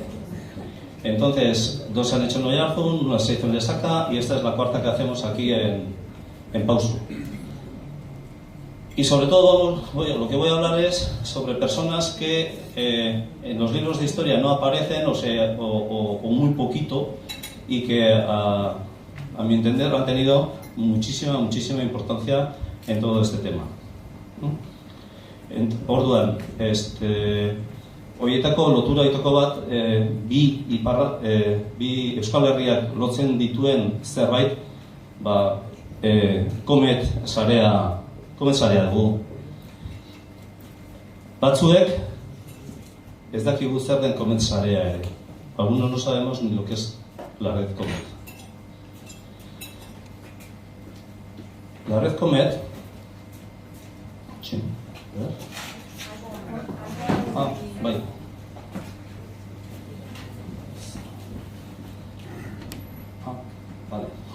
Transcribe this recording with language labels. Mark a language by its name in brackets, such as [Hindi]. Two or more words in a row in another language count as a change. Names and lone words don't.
[Spanish] Entonces, 2 se han hecho en Oiartzun, 1 se hizo en Lesaca y esta es la 4ª que hacemos aquí en Pauso. Y sobre todo, lo que voy a hablar es sobre personas que en los libros de historia no aparecen o muy poquito y que a mi entender han tenido muchísima importancia en todo este tema. [Basque] Orduan, horietako lotura ditoko bat, bi Euskal Herriak lotzen dituen zerbait, Comet sarea dugu. Batzuek ez dakigu zer den Comet sarea ere. [Spanish] Algunos no sabemos ni lo que es la red Comet. La red Comet... Sí. Bai. Vale.